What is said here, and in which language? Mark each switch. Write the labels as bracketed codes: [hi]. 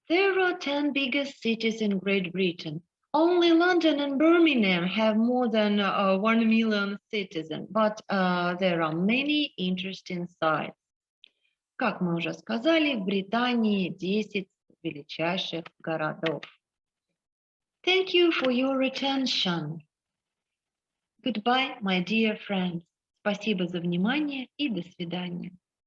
[en] There are 10 biggest cities in Great Britain. Only London and Birmingham have more than 1 million citizens, but there are many interesting sites. [ru] Как мы уже сказали, в Британии 10 величайших городов. [en] Thank you for your attention. Goodbye, my dear friends. [ru] Спасибо за внимание и до свидания.